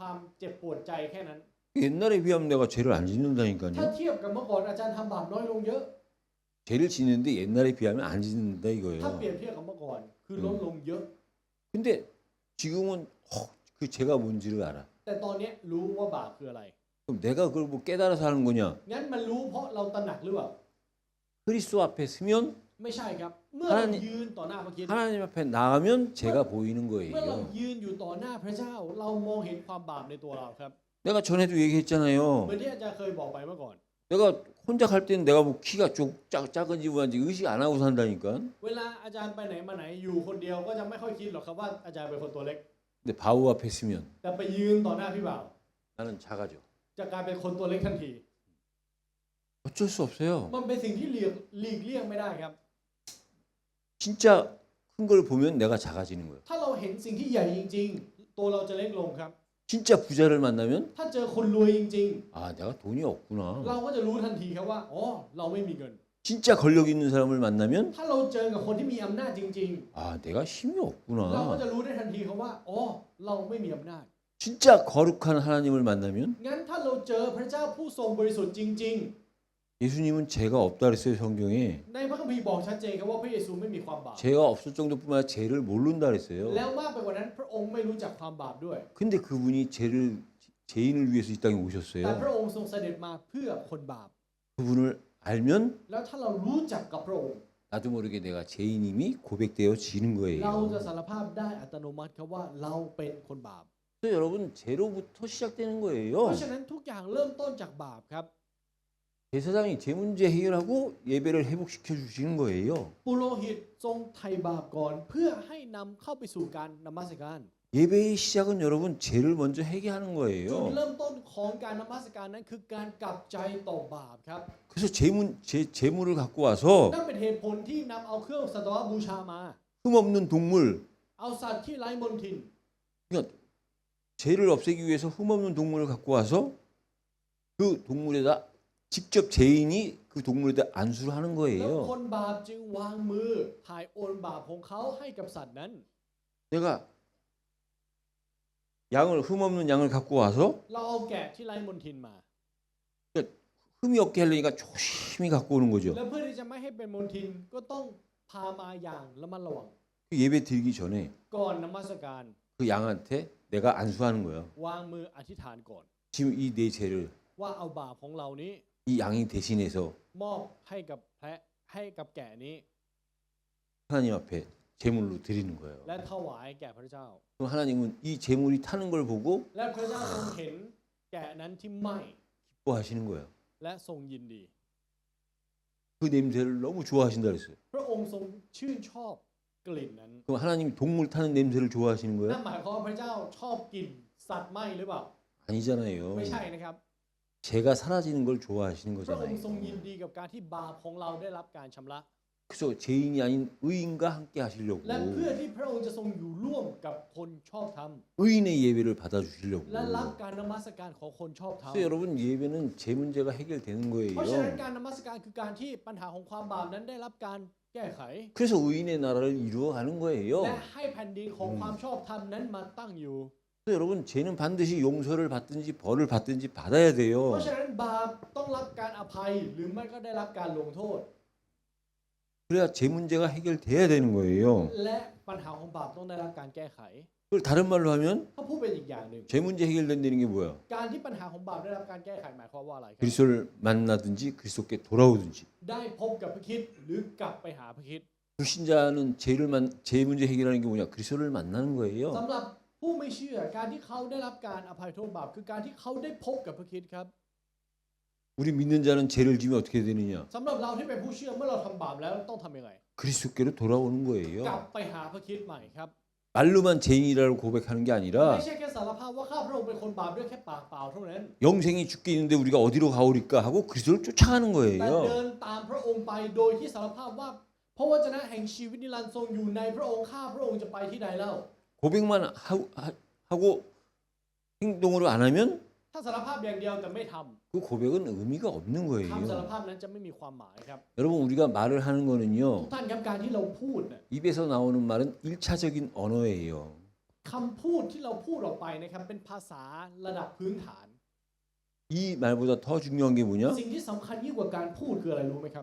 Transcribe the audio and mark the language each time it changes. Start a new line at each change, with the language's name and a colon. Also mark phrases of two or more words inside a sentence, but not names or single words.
Thai: แน่นอนว่ามีจิตสำนึกก็เลยมีแค่ความเจ็บปวดใจแค่นั้น
Korean: 옛날에 비하면 내가 죄를 안
Thai: ถ้า
Korean: 짓는다니까요.
Thai: เทียบกับเมื่อก่อนอาจารย์ทำบาปน้อยลงเยอะ
Korean: 죄를 짓는데 옛날에 비하면 안 짓는다
Thai: ถ้า
Korean: 이거예요.
Thai: เปรียบเทียบกับเมื่อก่อนคือลดลงเยอะ
Korean: 근데 지금은 그 죄가 뭔지를 알아.
Thai: แต่ตอนเนี้ยรู้ว่าบาปคืออะไร
Korean: 그럼 내가 그걸 뭐 깨달아서 하는 거냐?
Thai: งั้นมันรู้เพราะเราตระหนักหรือเปล่า
Korean: 그리스도 앞에 서면
Thai: ไม่ใช่ครับ เมื่อเรายืนต่อหน้าพระคริสต์
Korean: 하나님 앞에 나가면 죄가 보이는
Thai: เมื่อเรา
Korean: 거예요.
Thai: ยืนอยู่ต่อหน้าพระเจ้า เรามองเห็นความบาปในตัวเราครับ
Korean: 내가 전에도
Thai: เหมือน
Korean: 얘기했잖아요.
Thai: ที่อาจารย์เคยบอกไปเมื่อก่อน
Korean: 내가 혼자 갈 때는 내가 뭐 키가 작은지 뭐한지 의식 안 하고 산다니까.
Thai: เวลาอาจารย์ไปไหนมาไหนอยู่คนเดียวก็จะไม่ค่อยคิดหรอกครับว่าอาจารย์เป็นคนตัวเล็ก
Korean: 근데 바우 앞에 서면
Thai: แต่ไปยืนต่อหน้าพี่บ่าว
Korean: 나는 작아져.
Thai: จะกลายเป็นคนตัวเล็กทันที
Korean: 어쩔 수 없어요.
Thai: มันเป็นสิ่งที่หลีกเลี่ยงไม่ได้ครับ
Korean: 진짜 큰 걸 보면 내가 작아지는 거예요.
Thai: ถ้าเราเห็นสิ่งที่ใหญ่จริง ๆ ตัวเราจะเล็กลงครับ
Korean: 진짜 부자를 만나면
Thai: ถ้าเจอคนรวยจริง
Korean: 아 내가 돈이
Thai: ๆ
Korean: 없구나.
Thai: เราก็จะรู้ทันทีครับว่าอ๋อเราไม่มีเงิน
Korean: 진짜 권력 있는 사람을 만나면
Thai: ถ้าเราเจอกับคนที่มีอำนาจจริง
Korean: 아 내가 힘이
Thai: ๆ เราก็
Korean: 없구나.
Thai: จะรู้ได้ทันทีครับว่าอ๋อเราไม่มีอำนาจ
Korean: 진짜 거룩한 하나님을 만나면
Thai: งั้นถ้าเราเจอพระเจ้าผู้ทรงบริสุทธิ์จริง
Korean: 예수님은 죄가 없다 그랬어요 성경에.
Thai: ๆ ในพระคัมภีร์บอกชัดเจนครับว่าพระเยซูไม่มีความบาป
Korean: 죄가 없을 정도뿐만 아니라 죄를 모른다
Thai: แล้
Korean: 그랬어요.
Thai: วมากไปกว่านั้นพระองค์ไม่รู้จักความบาปด้วย
Korean: 근데 그분이 죄인을 위해서 이 땅에
Thai: แต่
Korean: 오셨어요.
Thai: พระองค์ทรงเสด็จมาเพื่อคนบาป
Korean: 그분을 알면
Thai: แล้วถ้าเรารู้จักกับพระองค์
Korean: 나도 모르게 내가 죄인임이 고백되어지는
Thai: เรา
Korean: 거예요.
Thai: จะสารภาพได้อัตโนมัติครับว่าเราเป็นคนบาป
Korean: 그래서 여러분 죄로부터 시작되는
Thai: เพ
Korean: 거예요.
Thai: ราะฉะนั้นทุกอย่างเริ่มต้นจากบาปครับ
Korean: 제사장이 죄 문제 해결하고 예배를 회복시켜 주시는 거예요.
Thai: ปุโรหิตทรงไถ่บาปก่อนเพื่อให้นำเข้าไปสู่การนมัสการ
Korean: 예배의 시작은 여러분 죄를 먼저 해결하는
Thai: จุด
Korean: 거예요.
Thai: เริ่มต้นของการนมัสการนั้นคือการกลับใจต่อบาปครับ
Korean: 그래서 제물을 갖고 와서
Thai: นั่นเป็นเหตุผลที่นำเอาเครื่องสัตวบูชามา
Korean: 흠없는 동물,
Thai: เอาสัตว์ที่ไร้มนทิน
Korean: 그러니까 죄를 없애기 위해서 흠없는 동물을 갖고 와서 그 동물에다 직접 죄인이 그 동물에다 안수를 하는
Thai: แล้ว
Korean: 거예요.
Thai: คนบาปจึงวางมือถ่ายโอนบาปของเขาให้กับสัตว์นั้น
Korean: 내가 흠없는 양을 갖고 와서
Thai: เราเอาแกะที่ไร้มนทินมา
Korean: 흠이 없게 하려니까 조심히 갖고 오는 거죠.
Thai: แล้วเพื่อที่จะไม่ให้เป็นมนทินก็ต้องพามาอย่างระมัดระวัง
Korean: 예배 드리기 전에
Thai: ก่อนนมัสการ
Korean: 그 양한테 내가 안수하는 거예요.
Thai: วางมืออธิษฐานก่อน
Korean: 지금 이 내 죄를
Thai: ว่าเอาบาปของเรานี้
Korean: 이 양이 대신해서
Thai: มอบให้กับแพะให้กับแกะนี้
Korean: 하나님 앞에 제물로 드리는 거예요.
Thai: และถวายแก่พระเจ้า
Korean: 그럼 하나님은 이 제물이 타는 걸 보고
Thai: และพระเจ้าทรงเห็นแกะนั้นที่ไหม้
Korean: 기뻐하시는 거예요.
Thai: และทรงยินดี
Korean: 그 냄새를 너무 좋아하신다 그랬어요.
Thai: พระองค์ทรงชื่นชอบกลิ่นนั้น
Korean: 그럼 하나님이 동물 타는 냄새를 좋아하시는
Thai: นั่
Korean: 거예요?
Thai: นหมายความว่าพระเจ้าชอบกลิ่นสัตว์ไหม้หรือเปล่า
Korean: 아니잖아요.
Thai: ไม่ใช่นะครับ
Korean: 죄가 사라지는 걸 좋아하시는
Thai: พระองค์ทรงยิน
Korean: 거잖아요.
Thai: ดีกับการที่บาปของเราได้รับการชำระ
Korean: 그래서 죄인이 아닌 의인과 함께 하시려고
Thai: และเพื่อที่พระองค์จะทรงอยู่ร่วมกับคนชอบธรรม
Korean: 의인의 예배를 받아주시려고.
Thai: และรับการนมัสการของคนชอบธรรม
Korean: 그래서 여러분 예배는 죄 문제가 해결되는
Thai: เพราะฉะนั้น
Korean: 거예요.
Thai: การนมัสการคือการที่ปัญหาของความบาปนั้นได้รับการแก้ไข
Korean: 그래서 의인의 나라를 이루어가는
Thai: และ
Korean: 거예요.
Thai: ให้แผ่นดินของความชอบธรรมนั้นมาตั้งอยู่
Korean: 그래서 여러분 죄는 반드시 용서를 받든지 벌을 받든지 받아야
Thai: เพ
Korean: 돼요.
Thai: ราะฉะนั้นบาปต้องรับการอภัยหรือไม่ก็ได้รับการลงโทษ
Korean: 그래야 죄 문제가 해결돼야 되는 거예요.
Thai: และปัญหาของบาปต้องได้รับการแก้ไข
Korean: 그걸 다른 말로 하면
Thai: ถ้าพูดเป็นอีกอย่างหนึ่ง
Korean: 죄 문제 해결된다는 게 뭐야?
Thai: การที่ปัญหาของบาปได้รับการแก้ไขหมายความว่าอะไรครับ
Korean: 그리스도를 만나든지 그리스도께 돌아오든지.
Thai: ได้พบกับพระคริสต์หรือกลับไปหาพระคริสต์
Korean: 불신자는 죄 문제 해결하는 게 뭐냐? 그리스도를 만나는 거예요.
Thai: สำหรับผู้ไม่เชื่อการที่เขาได้รับการอภัยโทษบาปคือการที่เขาได้พบกับพระคริสต์ครับ
Korean: 우리 믿는 자는 죄를 지면 어떻게 되느냐?
Thai: สำหรับเราที่เป็นผู้เชื่อเมื่อเราทำบาปแล้วต้องทำยังไง
Korean: 그리스도께로 돌아오는
Thai: กลับ
Korean: 거예요.
Thai: ไปหาพระคริสต์ใหม่ครับ
Korean: 말로만 죄인이라고 고백하는 게
Thai: ไม่
Korean: 아니라
Thai: ใช่แค่สารภาพว่าข้าพระองค์เป็นคนบาปด้วยแค่ปากเปล่าเท่านั้น
Korean: 영생이 죽게 있는데 우리가 어디로 가오리까 하고 그리스도를 쫓아가는
Thai: แต่เดิ
Korean: 거예요.
Thai: นตามพระองค์ไปโดยที่สารภาพว่าพระวจนะแห่งชีวิตนิรันดร์ทรงอยู่ในพระองค์ข้าพระองค์จะไปที่ใดเล่า
Korean: 고백만 하고 행동으로 안 하면
Thai: ถ้าสารภาพอย่างเดียวแต่ไม่ท
Korean: 그 고백은 의미가 없는
Thai: ำคำสาร
Korean: 거예요.
Thai: ภาพนั้นจะไม่มีความหมายครับ
Korean: 여러분 우리가 말을 하는
Thai: ทุก
Korean: 거는요.
Thai: ท่านครับการที่เราพูดน่ะ
Korean: 입에서 나오는 말은 1차적인 언어예요.
Thai: คำพูดที่เราพูดออกไปนะครับเป็นภาษาระดับพื้นฐาน
Korean: 이 말보다 더 중요한 게 뭐냐?
Thai: สิ่งที่สำคัญยิ่งกว่าการพูดคืออะไรรู้ไหมครับ